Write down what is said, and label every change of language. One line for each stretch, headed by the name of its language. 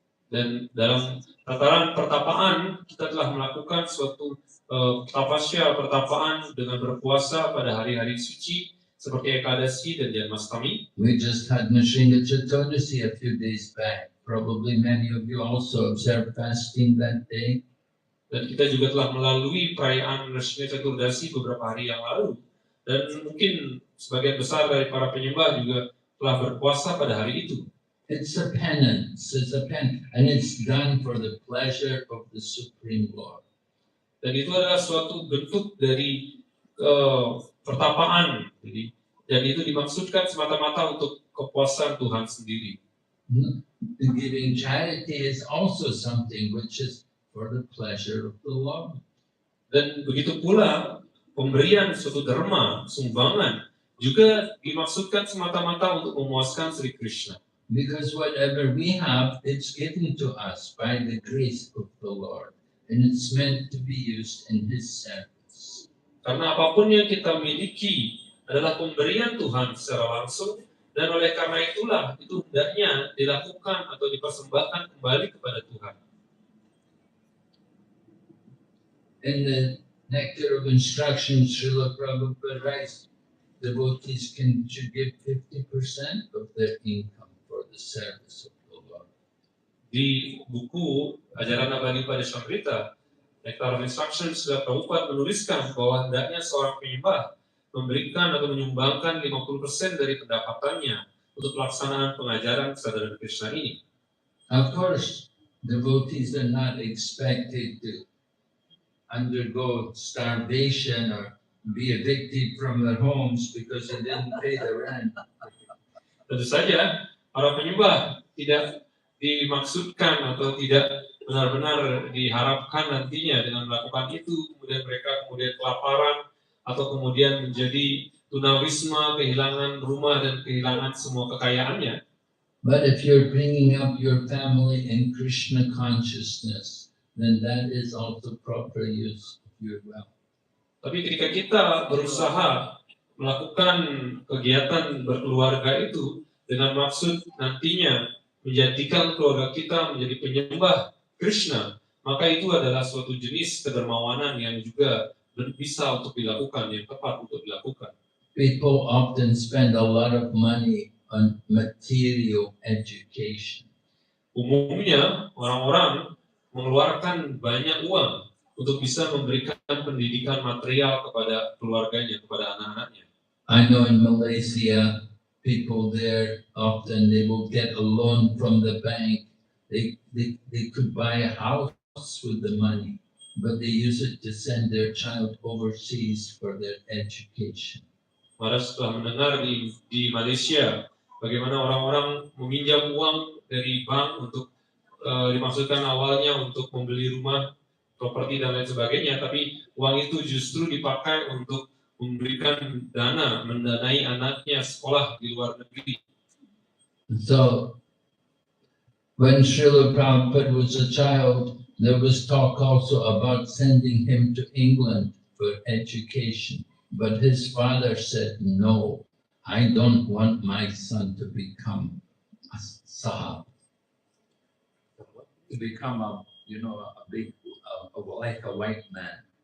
Indonesian: Dan dalam tataran pertapaan kita telah melakukan suatu tapasya pertapaan dengan berpuasa pada hari-hari suci seperti Ekadasi dan Janmashtami.
English: We just had Nrsimha Chaturdasi a few days back. Probably many of you also observed fasting that day.
Indonesian: Dan kita juga telah melalui perayaan Nrsimha Chaturdasi beberapa hari yang lalu. Dan mungkin sebagian besar dari para penyembah juga telah berpuasa pada hari itu.
English: It's a penance, and it's done for the pleasure of the Supreme Lord.
Indonesian: Dan itu adalah suatu bentuk dari pertapaan. Dan itu dimaksudkan semata-mata untuk kepuasan Tuhan sendiri.
English: Giving charity is also something which is for the pleasure of the Lord.
Indonesian: Dan begitu pula pemberian suatu derma, sumbangan, juga dimaksudkan semata-mata untuk memuaskan Sri Krishna.
English: Because whatever we have, it's given to us by the grace of the Lord, and it's meant to be used in His service.
Indonesian: Karena apapun yang kita miliki adalah pemberian Tuhan secara langsung, dan oleh karena itulah itu hendaknya dilakukan atau dipersembahkan kembali kepada Tuhan.
English: In the Nectar of Instruction, Srila Prabhupada writes, devotees can give 50% of their income for the service of the Lord.
Indonesian: Di buku Ajaran Abadi pada Samrita, Nectar of Instruction, Srila Prabhupada menuliskan bahwa hendaknya seorang penyembah memberikan atau menyumbangkan 50% dari pendapatannya untuk pelaksanaan pengajaran kesadaran Krishna ini.
English: Of course, devotees are not expected to undergo starvation or be evicted from their homes because they didn't pay the rent.
Indonesian: Tentu saja, para penyembah tidak dimaksudkan atau tidak benar-benar diharapkan nantinya dengan melakukan itu, kemudian mereka kelaparan atau kemudian menjadi tunawisma, kehilangan rumah dan kehilangan semua kekayaannya.
English: But if you're bringing up your family in Krishna consciousness, then that is also proper use of your wealth.
Indonesian: Tapi ketika kita berusaha melakukan kegiatan berkeluarga itu dengan maksud nantinya menjadikan keluarga kita menjadi penyembah Krishna, maka itu adalah suatu jenis kedermawanan yang juga bisa untuk dilakukan, yang tepat untuk dilakukan.
English: People often spend a lot of money on material education.
Indonesian: Umumnya orang-orang mengeluarkan banyak uang untuk bisa memberikan pendidikan material kepada keluarganya, kepada anak-anaknya.
English: I know in Malaysia, people there often they will get a loan from the bank. They could buy a house with the money, but they use it to send their child overseas for their education.
Indonesian: Mara setelah mendengar di Malaysia bagaimana orang-orang meminjam uang dari bank untuk dimaksudkan awalnya untuk membeli rumah, properti dan lain sebagainya, tapi uang itu justru dipakai untuk memberikan dana, mendanai anaknya sekolah di luar negeri.
English: So, when Srila Prabhupada was a child, there was talk also about sending him to England for education. But his father said, no, I don't want my son to become a sahab, to become a big, like a white man.